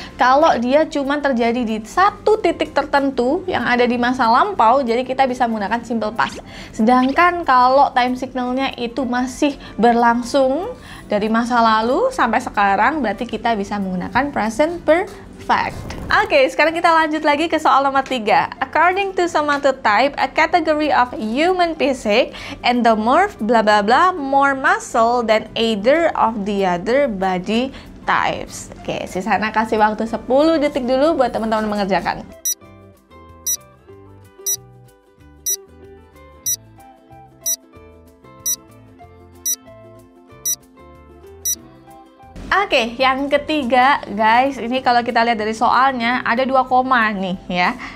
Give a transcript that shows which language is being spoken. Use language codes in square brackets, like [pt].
[id] Kalau dia cuma terjadi di satu titik tertentu yang ada di masa lampau, jadi kita bisa menggunakan simple past. Sedangkan kalau time signalnya itu masih berlangsung dari masa lalu sampai sekarang, berarti kita bisa menggunakan present perfect. Oke, sekarang kita lanjut lagi ke soal nomor 3. [en] According to somatotype, a category of human physique, endomorph bla bla bla more muscle than either of the other body types. [id] Oke, Sisana kasih waktu 10 detik dulu buat teman-teman mengerjakan. Oke, yang ketiga guys, ini kalau kita lihat dari soalnya ada 2 koma nih ya.